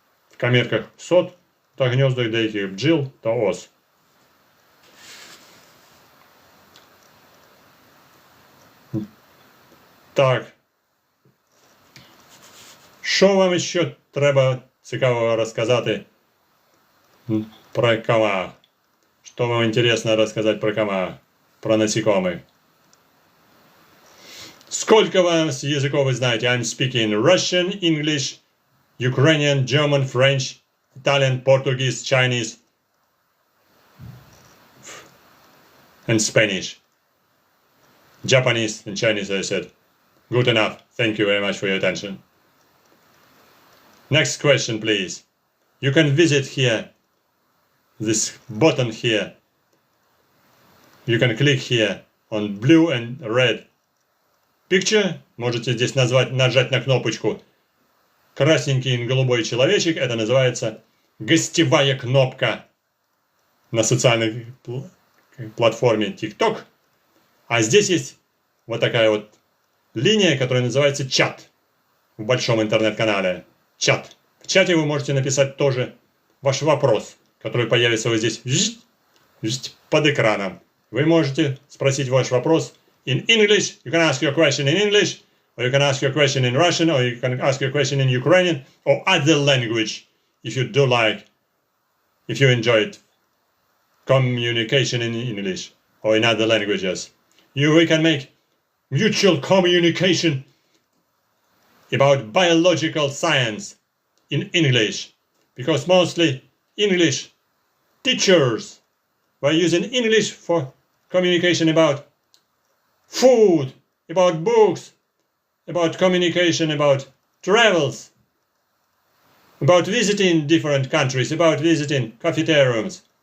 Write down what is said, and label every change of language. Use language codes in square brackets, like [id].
[uk] В камірках сот та гніздах деяких бджіл та ос. Так. Що вам ще треба цікавого розказати про комах? [ru] Что вам интересно рассказать про комах, про насекомых? Сколько вам языков вы знаете? [en] I'm speaking Russian, English, Ukrainian, German, French, Italian, Portuguese, Chinese, and Spanish. Japanese and Chinese, I said. Good enough. Thank you very much for your attention. Next question, please. You can visit here. This button here. You can click here on blue and red picture. [ru] Можете здесь нажать на кнопочку. Красненький и голубой человечек. Это называется гостевая кнопка на социальной платформе TikTok. А здесь есть вот такая вот линия, которая называется чат. В большом интернет-канале. Чат. В чате вы можете написать тоже ваш вопрос, который появится вот здесь под экраном. Вы можете спросить ваш вопрос [en] in English. You can ask your question in English, or you can ask your question in Russian, or you can ask your question in Ukrainian, or other language, if you do like, if you enjoy it. Communication in English, or in other languages. We can make mutual communication about biological science in English, because mostly English teachers were using English for communication about food, about books, about communication about travels, about visiting different countries, about visiting cafeterias.